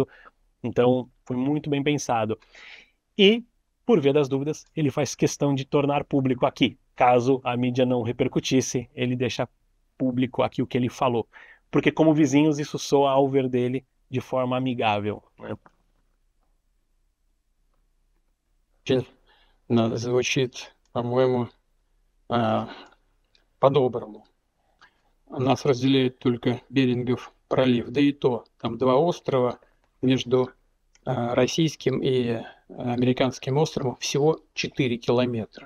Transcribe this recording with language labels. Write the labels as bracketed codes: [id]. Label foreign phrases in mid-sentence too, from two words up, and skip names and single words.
[pt] Então, foi muito bem pensado. E, por via das dúvidas, ele faz questão de tornar público aqui. Caso a mídia não repercutisse, ele deixa público aqui o que ele falou. Porque, como vizinhos, isso soa ao ver dele de forma amigável, né? [ru] очень звучит, по-моему, а, по-доброму. Нас разделяет только Берингов пролив, да и то, там два острова между российским и американским островом всего 4 километра.